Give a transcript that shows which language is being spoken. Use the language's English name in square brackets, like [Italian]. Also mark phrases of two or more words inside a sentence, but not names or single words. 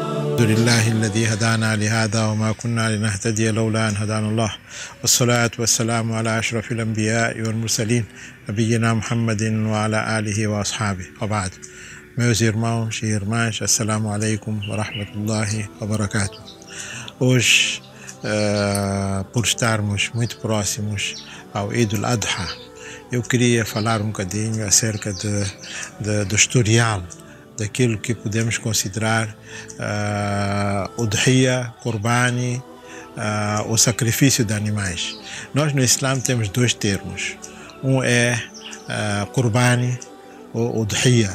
[Arabic] الحمد لله الذي هدانا لهذا وما كنا لنهتدي لولا أن هدانا الله والصلاة والسلام على أشرف الأنبياء والمرسلين نبينا محمد وعلى آله وأصحابه وبعد. [Portuguese] Meus irmãos e irmãs, [Arabic] السلام عليكم ورحمة الله وبركاته. [Portuguese] Hoje, por estarmos muito próximos ao Eid al-Adha, eu queria falar um bocadinho acerca do historial, daquilo que podemos considerar udhiya, qurbani, o sacrifício de animais. Nós no Islã temos dois termos. Um é qurbani ou udhiya.